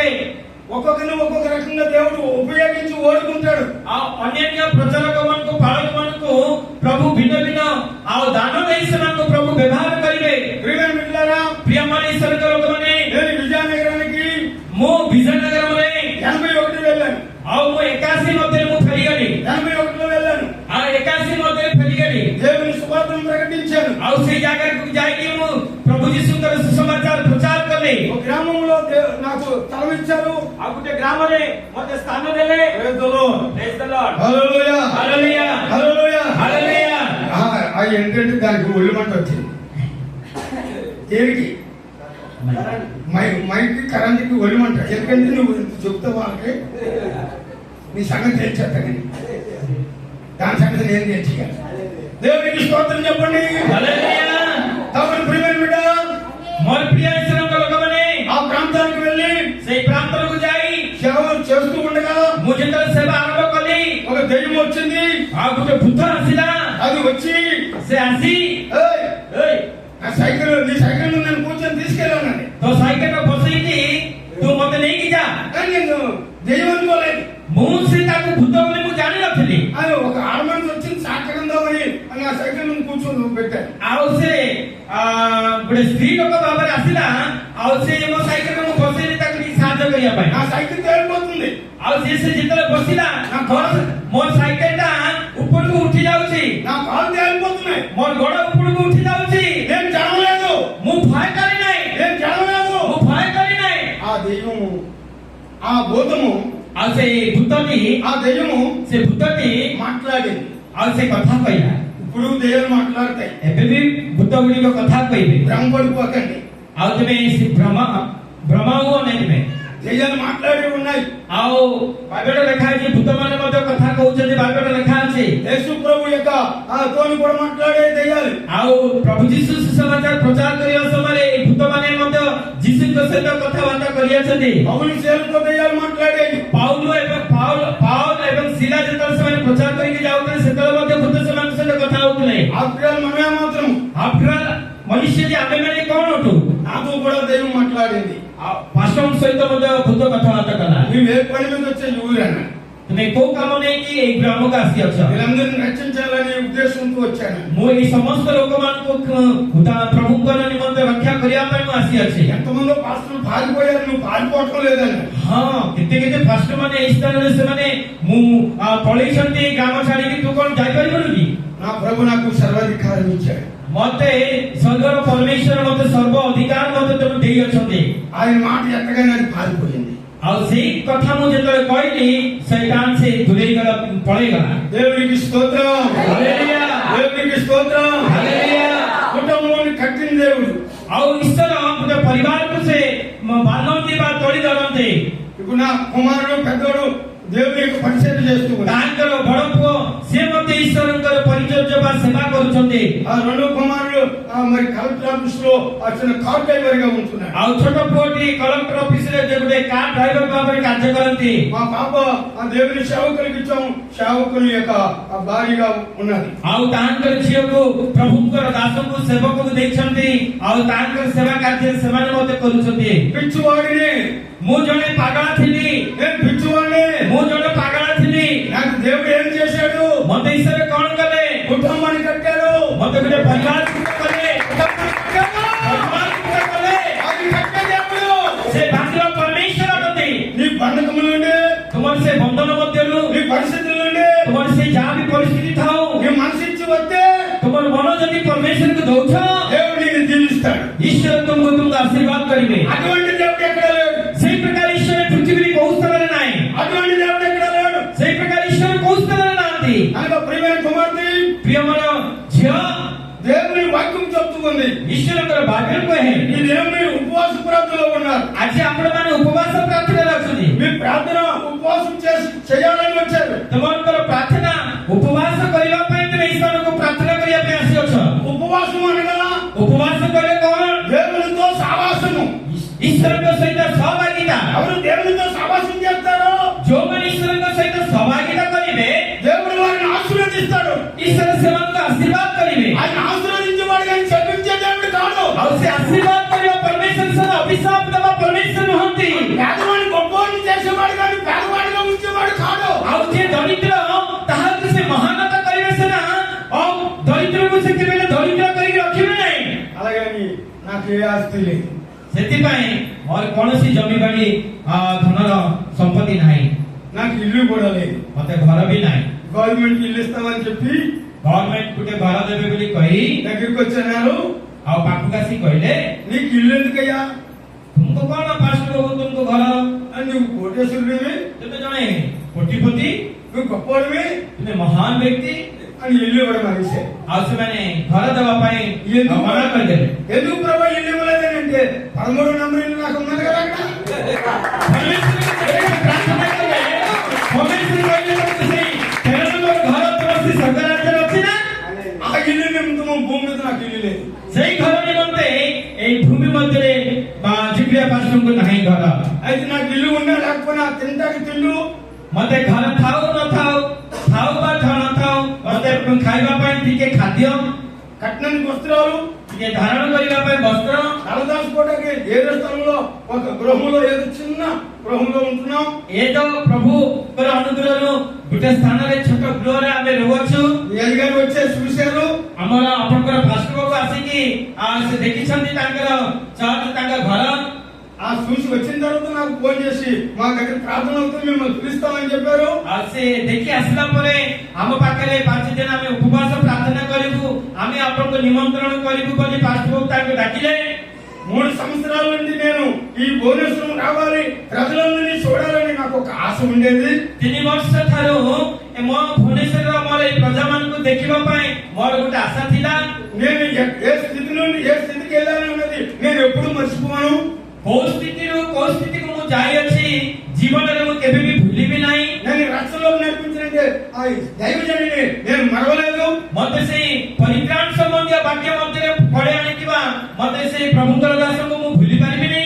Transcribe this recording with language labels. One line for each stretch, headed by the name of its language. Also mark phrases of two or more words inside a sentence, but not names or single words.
Telugu: ఒక్కొక్కరిని ఒక్కొక్క రకంగా దేవుడు ఉపయోగించి ఓడుకుంటాడు.
Odia: ଆଉ ଅନ୍ୟାନ୍ୟ ପ୍ରଚାରକ ମାନଙ୍କୁ ପାଳକ ମାନଙ୍କୁ ପ୍ରଭୁ ଭିନ୍ନ ଭିନ୍ନ ଆଉ ଦାନ ଦେଇ ସେମାନଙ୍କୁ ପ୍ରଭୁ ବ୍ୟବହାର କରିବେ।
Telugu: ప్రియమైన బిడ్డలారా,
Odia: ପ୍ରିୟମାନେ ଈଶ୍ୱରଙ୍କ ଲୋକମାନେ,
Telugu: నేను విజయనగరానికి
Odia: ମୁଁ ବିଜୟନଗରରେ
Telugu: 81 వెళ్ళాను.
Odia: ଆଉ ମୁଁ 81 ମଧ୍ୟରେ ମୁଁ ଫେରିଗଲି।
Telugu: 81లో వెళ్ళాను.
Odia: ଆଉ 81 ମଧ୍ୟରେ ଫେରିଗଲି।
Telugu: దేవుని సువార్తను ప్రకటించాను.
Odia: ଆଉ ସେଇ ଜାଗାକୁ ଯାଇକି ମୁଁ ପ୍ରଭୁ ଯୀଶୁଙ୍କର ସୁସମାଚାର ପ୍ରଚାର କଲି।
Telugu: ఒక గ్రామంలో నాకు స్థలం ఇచ్చారు.
Odia: ଆଉ ଗୋଟେ ଗ୍ରାମରେ ମୋତେ ସ୍ଥାନ ଦେଲେ।
English: Praise the Lord. Praise the Lord.
Telugu: హల్లెలూయా. హల్లెలూయా. హల్లెలూయా. హల్లెలూయా. ఆ ఏంటంటే దానికి ఒళ్ళుమంట వచ్చింది. దేనికి? మైకి కరెంట్కి ఒళ్ళుమంట. ఎందుకంటే నువ్వు చెప్తావు వాళ్ళకి నీ సంగతి తేల్చేస్తాను. దాని సంగతి నేను తేల్చేయాలి. దేవునికి స్తోత్రం చెప్పండి. హల్లెలూయా. కాబట్టి ప్రియమైన బిడ్డ,
Odia: ମୋର ପ୍ରିୟ ଈଶ୍ୱରଙ୍କ ଲୋକମାନେ,
Telugu: ఆ ప్రాంతానికి వెళ్ళి
Odia: ସେଇ ପ୍ରାନ୍ତରକୁ ଯାଇ
Telugu: సేవ చేస్తూ ఉండగా
Odia: ମୁଁ ଯେତେବେଳେ ସେବା ଆରମ୍ଭ କଲି,
Telugu: ఒక దెయ్యం వచ్చింది.
Odia: ଆଉ ଗୋଟେ ଭୂତ ଆସିଲା।
Telugu: అది వచ్చి
Odia: ସେ ଆସି
Telugu: "ఏయ్,
Odia: "ଏଇ,
Telugu: నీ సైకిల్ నేను కూర్చొని తీసుకెళ్ళానని."
Odia: ତୋ ସାଇକେଲରେ ବସେଇକି ତୁ ମତେ ନେଇକି ଯା।
Telugu: కానీ నేను దెయ్యం అనుకోలేదు.
Odia: ମୁଁ ସେ ତାକୁ ଭୂତ ବୋଲି ମୁଁ ଜାଣିନଥିଲି।
Telugu: అది ఒక ఆడమనిషి వచ్చింది సాకరందామని అని ఆ సైకిల్ మీద కూర్చొని పెట్టాను.
Odia: ଆଉ ସେ ଗୋଟେ ସ୍ତ୍ରୀ ଲୋକ ଭାବରେ ଆସିଲା। ଆଉ ସେ ମୋ ସାଇକେଲରେ ମୁଁ ବସେଇଲି ତାକୁ ଟିକେ ସାହାଯ୍ୟ କରିବା ପାଇଁ।
Telugu: నా సైకిల్ తేలిపోతుంది.
Odia: ଆଉ ସେ ଯେତେବେଳେ ବସିଲା, ମୋ ସାଇକେଲଟା ଉପରକୁ ଉଠି ଯାଉଛି,
Telugu: నా కాలు తేలిపోతున్నాయి.
Odia: ମୋ ଗୋଡ ଉପରକୁ ଉଠି ଯାଉଛି।
Telugu: నేను జడలేదు.
Odia: ମୁଁ ଭୟ କରି ନାହିଁ।
Telugu: నేను జడలేదు.
Odia: ମୁଁ ଭୟ କରି ନାହିଁ।
Telugu: ఆ దెయ్యము, ఆ భూతము,
Odia: ଆଉ ସେ ଭୂତଟି
Telugu: ఆ దెయ్యము
Odia: ସେ ଭୂତଟି
Telugu: మాట్లాడింది.
Odia: ଆଉ ସେ କଥା କହିଲା।
Telugu: ఇప్పుడు దెయ్యాలు మాట్లాడతాయి.
Odia: ଏବେ ବି ଭୂତ ଗୁଡ଼ିକ କଥା କହିବେ।
Telugu: భ్రమపడిపోకండి.
Odia: ଆଉ ତେବେ ସେ ଭ୍ରମ ହୁଅ ନାହିଁ ତେବେ।
Telugu: దెయ్యాలు మాట్లాడి ఉన్నాయి.
Odia: ଆଉ ବାଇବେଲରେ ଲେଖା ଅଛି ଭୂତମାନେ ମଧ୍ୟ କଥା କହୁଛନ୍ତି। ବାଇବେଲରେ ଲେଖା ଅଛି।
Telugu: యేసు ప్రభు యొక్క తోని కూడా మాట్లాడే దెయ్యాలు.
Odia: ଆଉ ପ୍ରଭୁ ଯୀଶୁ ସୁସମାଚାର ପ୍ରଚାର କରିବା ସମୟରେ ଏହି ଭୂତମାନେ ମଧ୍ୟ ଯୀଶୁଙ୍କ ସହିତ କଥାବାର୍ତ୍ତା କରିଅଛନ୍ତି।
Telugu: పౌలు శీలతో దెయ్యాలు మాట్లాడేది.
Odia: ପାଉଲ ଏବଂ ଶିଲା ଯେତେବେଳେ ସେମାନେ ପ୍ରଚାର କରିକି ଯାଉଥିଲେ ସେତେବେଳେ ମଧ୍ୟ ଭୂତ ସେମାନଙ୍କ ସହିତ କଥା ହଉଥିଲେ।
Telugu: ఆఫ్టర్ మనమే మాత్రం
Odia: ଆଫ୍ଟର ମନୁଷ୍ୟ ଯେ ଆମେମାନେ କଣ ଅଟୁ?
Telugu: నాకు కూడా దెయ్యం మాట్లాడింది.
Odia: ପାଷ୍ଟରଙ୍କ ସହିତ ମଧ୍ୟ ଭୂତ କଥାବାର୍ତ୍ତା କଲା।
Telugu: మేము ఏ పని మీద వచ్చే ఊరన్నా
Odia: ତୁମେ କୋଉ କାମ ନେଇକି ଏଇ ଗ୍ରାମକୁ ଆସିଅଛ?
Telugu: వీళ్ళందరినీ రక్షించాలనే ఉద్దేశంతో వచ్చాను.
Odia: ମୁଁ ଏଇ ସମସ୍ତ ଲୋକମାନଙ୍କୁ ପ୍ରଭୁଙ୍କର ନିମନ୍ତେ ରକ୍ଷା କରିବା ପାଇଁ ମୁଁ ଆସିଅଛି।
Telugu: ఎంతమందో పాస్టర్లు పారిపోయారు, నువ్వు పారిపోవటం లేదన్న.
Odia: ହଁ, କେତେ କେତେ ପାଷ୍ଟର ମାନେ ଏଇ ସ୍ଥାନରେ ସେମାନେ ମୁଁ ପଳେଇଛନ୍ତି ଗ୍ରାମ ଛାଡିକି। ତୁ କଣ ଯାଇପାରିବୁନି କି?
Telugu: నా ప్రభు నాకు సర్వాధికారం ఇచ్చాడు.
Odia: ମତେ ସ୍ୱର୍ଗର ପରମେଶ୍ୱର ମତେ ସର୍ବ ଅଧିକାର ମତେ ତମେ ଦେଇଅଛନ୍ତି।
Telugu: ఆయన మాట ఎత్తగానే అది పారిపోయింది.
Odia: ଆଉ ସେଇ କଥା ମୁଁ ଯେତେବେଳେ କହିଲି ଶୈତାନ ସେ ଦୂରେଇ ଗଲା, ପଳେଇଗଲା।
Telugu: దేవునికి స్తోత్రం.
Odia: ହାଲେଲୁୟା।
Telugu: దేవునికి స్తోత్రం.
Odia: ହାଲେଲୁୟା।
Telugu: కుటుంబాన్ని కట్టిన దేవుడు.
Odia: ଆଉ ଈଶ୍ୱର ଗୋଟେ ପରିବାରକୁ ସେ ବାନ୍ଧନ୍ତି ବା ତୋଳି ଧରନ୍ତି।
Telugu: ఇప్పుడు నా కుమారుడు పెద్దోడు దేవుని యొక్క పరిచయం చేస్తూ ఉన్నాడు.
Odia: ତାଙ୍କର ବଡ ପୁଅ ସେ ମଧ୍ୟ ଈଶ୍ୱରଙ୍କର ପରିଚର୍ଯ୍ୟା ବା ସେବା କରୁଛନ୍ତି।
Telugu: ఆ రెండో కుమారుడు లో అతను
English: car driver
Telugu: గా ఉంటున్నాడు.
Odia: ଆଉ ଛୋଟ ପୁଅଟି କଲେକ୍ଟର ଅଫିସରେ ଯେ ଗୋଟେ
English: car driver
Odia: ଭାବରେ କାର୍ଯ୍ୟ କରନ୍ତି.
Telugu: మా పాప ఆ దేవుని సేవకులకు ఇచ్చాం, సేవకుల యొక్క భార్యగా ఉన్నది.
Odia: ଆଉ ତାଙ୍କର ଝିଅକୁ ପ୍ରଭୁଙ୍କର ଦାସଙ୍କୁ ସେବକକୁ ଦେଇଛନ୍ତି. ଆଉ ତାଙ୍କର ସେବା କାର୍ଯ୍ୟ ସେମାନେ ମଧ୍ୟ କରୁଛନ୍ତି.
Telugu: పిచ్చివాడిని,
Odia: ମୁଁ ଜଣେ ପାଗଳ ଥିଲି.
Telugu: నేను పిచ్చివాడిని.
Odia: ମୁଁ ଜଣେ ପାଗଳ ଥିଲି.
Telugu: నాకు దేవుడు ఏం చేశాడు?
Odia: ମତେ ଈଶ୍ୱର କଣ କଲେ?
Telugu: కుటుంబాన్ని కట్టాడు.
Odia: ମତେ ଗୋଟେ ପରିବାର ସୃଷ୍ଟି କଲେ. ପରିବାର ସୃଷ୍ଟି କଲେ.
Telugu: అది కట్టే దేవుడు.
Odia: ସେ ଭାଷର ପରମେଶ୍ୱର ଅଟନ୍ତି.
Telugu: నీ బంధకముల నుండి,
Odia: ତୁମର ସେ ବନ୍ଧନ ମଧ୍ୟରୁ,
Telugu: నీ పరిస్థితుల నుండి,
Odia: ତୁମର ସେ ଯାହା ବି ପରିସ୍ଥିତି ଥାଉ,
Telugu: నీ మనసు ఇచ్చి వస్తే
Odia: ତୁମର ମନ ଯଦି ପରମେଶ୍ୱରକୁ ଦଉଛ,
Telugu: దేవుడు నిన్ను దీవిస్తాడు.
Odia: ଈଶ୍ୱର ତୁମକୁ ଆଶୀର୍ବାଦ କରିବେ.
Telugu: అటువంటి దేవుడు ఎక్కడ లేడు.
Odia: ସେଇ ପ୍ରକାର ଈଶ୍ୱର ପୃଥିବୀରେ କୋଉ ସ୍ତରରେ ନାହିଁ.
Telugu: అటువంటి దేవుడు ఎక్కడ లేడు.
Odia: ସେଇ ପ୍ରକାର ଈଶ୍ୱର କୋଉ ସ୍ତରରେ ନାହାନ୍ତି.
Telugu: కనుక ప్రియమైన కుమార్తె,
Odia: ପ୍ରିୟମର ଝିଅ,
Telugu: దేవుని వాక్యం చెప్తుంది,
Odia: ଈଶ୍ୱରଙ୍କର ବାକ୍ୟ କହେ,
Telugu: ఈ దేవుని ఉపవాస ప్రార్థనలో ఉన్నారు.
Odia: ଆଜି ଆପଣମାନେ ଉପବାସ ପ୍ରାର୍ଥନାରେ ଅଛନ୍ତି.
Telugu: మీ ప్రార్థన ఉపవాసం చేయాలని వచ్చారు.
Odia: ତୁମଙ୍କର ପ୍ରାର୍ଥନା ଉପବାସ କରିବା ପାଇଁ ତୁମେ ଈଶ୍ୱରଙ୍କୁ ପ୍ରାର୍ଥନା କରିବା ପାଇଁ ଆସିଅଛ.
Telugu: ఉపవాసం అనగా
Odia: ଉପବାସ କଲେ କଣ?
Telugu: దేవునితో సావాసము.
Odia: ଈଶ୍ୱରଙ୍କ ସହିତ ସହଭାଗିତା.
Telugu: ఎవరు దేవునితో సావాసం చేస్తారో
Odia: ଯୋଉମାନେ ଈଶ୍ୱରଙ୍କ ସହିତ ସହଭାଗିତା କରିବେ,
Telugu: దేవుడు వారిని ఆశీర్వదిస్తాడు.
Odia: ଈଶ୍ୱର ସେମାନଙ୍କୁ ଆଶୀର୍ବାଦ କରିବେ.
Telugu: ఆయన ఆశీర్వదించేవాడు కానీ శపించే దేవుడు కాదు.
Odia: ଆଉ ସେ ଆଶୀର୍ବାଦ କରିବା ପରମେଶ୍ୱର ସହ ଅଭିଶାପ ଦେବା ପରମେଶ୍ୱର ନୁହନ୍ତି.
Telugu: పేదవాడిని గొప్పవాడిని చేసేవాడు కానీ పేదవాడిగా ఉంచేవాడు కాదు.
Odia: ଆଉ ଯିଏ ଦରିଦ୍ର ତାହାକୁ ସେ ମହାନତା କରିବେ ସିନା, ଆଉ ଦରିଦ୍ରକୁ ସେ କେବେ ଦରିଦ୍ର କରିକି ରଖିବେ ନାହିଁ.
Telugu: అలాగని నాకు ఏ ఆస్తి లేదు,
Odia: ସେଥିପାଇଁ ମୋର କୌଣସି ଜମିବାଡ଼ି ଧନର ସମ୍ପତ୍ତି ନାହିଁ.
Telugu: నాకు ఇల్లు కూడా లేదు.
Odia: ମତେ ଘର ବି ନାହିଁ.
Telugu: గవర్నమెంట్ ఇల్లు ఇస్తామని చెప్పి
Odia: ଗଭର୍ଣ୍ଣମେଣ୍ଟ ଗୋଟେ ଘର ଦେବେ ବୋଲି କହି
Telugu: దగ్గరికి వచ్చారు.
Odia: ଆଉ ପାଖକୁ ଆସି କହିଲେ,
Telugu: నీకు ఇల్లు ఎందుకయ్యా?
Odia: ତୁମକୁ କଣ ପାଷ୍ଟର ବାବୁ ତୁମକୁ ଘର?
Telugu: అని నువ్వు కోటేశ్వరుడివి,
Odia: ତୁମେ ଜଣେ କୋଟିପତି,
Telugu: నువ్వు గొప్పవాడివి
Odia: ତୁମେ ମହାନ ବ୍ୟକ୍ତି.
Telugu: అని ఇల్లు ఇవ్వడం అనేసి.
Odia: ଆଉ ସେମାନେ ଘର ଦେବା ପାଇଁ ମନା କରିଦେଲେ.
Telugu: ఎందుకు ప్రభా ఇల్లు ఇవ్వలేదంటే 13 నంబర్ ఇల్లు నాకు ఉన్నది కదా అక్కడ.
Odia: ପରମେଶ୍ୱରଙ୍କୁ ଯେତେବେଳେ ପ୍ରାର୍ଥନା କଲେ, ପରମେଶ୍ୱର କହିଲେ, ସେଇ 13 ନମ୍ବର ଘର ତୁମର ସେ ସ୍ୱର୍ଗ ରାଜ୍ୟରେ ଅଛି ନା?
Telugu: ఆ ఇల్లు నిమిత్తము భూమి మీద నాకు ఇల్లు లేదు.
Odia: ସେଇ ଘର ନିମନ୍ତେ ଏଇ ଭୂମି ମଧ୍ୟରେ ଜିଗ୍ରିଆ ପାଷ୍ଟରଙ୍କୁ ନାହିଁ ଘର.
Telugu: అయితే నాకు ఇల్లు ఉన్నా లేకపోయినా తింటాకి తిండు,
Odia: ମତେ ଘର ଥାଉ ନଥାଉ, ଥାଉ ବା ନଥାଉ, ମତେ ଖାଇବା ପାଇଁ ଟିକେ ଖାଦ୍ୟ,
Telugu: కట్నానికి వస్త్రాలు,
Odia: ଟିକେ ଧାରଣ କରିବା ପାଇଁ ବସ୍ତ୍ର,
Telugu: తలదాచుకోవడానికి ఏదో స్థలంలో ఒక గృహంలో ఏదో చిన్న గృహంలో ఉంటున్నాం.
Odia: ଏ ତ ପ୍ରଭୁଙ୍କର ଅନୁଗ୍ରହରୁ ଗୋଟେ ସ୍ଥାନରେ ଛୋଟ ଗୃହରେ ଆମେ ରହୁଅଛୁ.
Telugu: ఎదిగారు వచ్చే చూశారు.
Odia: ଆମର ଆପଣଙ୍କର ପାଷ୍ଟର ବାବୁ ଆସିକି ସେ ଦେଖିଛନ୍ତି ତାଙ୍କର ଚର୍ଚ୍ଚ, ତାଙ୍କ ଘର.
Telugu: ఆ చూసి వచ్చిన తర్వాత నాకు ఫోన్ చేసి మా దగ్గర ప్రార్థన అవుతుంది మిమ్మల్ని పిలుస్తామని చెప్పారు.
Odia: ଆଉ ସେ ଦେଖି ଆସିଲା ପରେ ଆମ ପାଖରେ 5 ଦିନ ଆମେ ଉପବାସ ପ୍ରାର୍ଥନା କରିବୁ, ଆମେ ଆପଣଙ୍କୁ ନିମନ୍ତ୍ରଣ କରିବୁ ବୋଲି ପାଷ୍ଟର ବାବୁ ତାଙ୍କୁ ଡାକିଲେ.
Telugu: 3 సంవత్సరాల నుండి నేను ఈ భువనేశ్వరం రావాలి, ప్రజలందరినీ చూడాలని నాకు ఒక ఆశ ఉండేది.
Odia: 3 ବର୍ଷ ଠାରୁ ମୋ ଭୁବନେଶ୍ୱରର ମୋର ଏଇ ପ୍ରଜାମାନଙ୍କୁ ଦେଖିବା ପାଇଁ ମୋର ଗୋଟେ ଆଶା ଥିଲା.
Telugu: నేను ఏ స్థితి నుండి ఏ స్థితికి వెళ్ళాలి అన్నది నేను ఎప్పుడు మర్చిపోను.
Odia: କୋଉ ସ୍ଥିତିରୁ କୋଉ ସ୍ଥିତିକୁ ମୁଁ ଯାଇଅଛି ଜୀବନରେ ମୁଁ କେବେ ବି ଭୁଲିବି ନାହିଁ.
Telugu: నేను రక్షణలో నడిపించినట్టే ఆ దైవజనుడిని నేను మరవలేదు.
Odia: ମତେ ସେଇ ପରିତ୍ରାଣ ସମ୍ବନ୍ଧୀୟ ବାକ୍ୟ ମଧ୍ୟରେ ପଢି ଆଣିଥିବା ମତେ ସେଇ ପ୍ରଭୁଙ୍କର ଦାସଙ୍କୁ ମୁଁ ଭୁଲି ପାରିବିନି.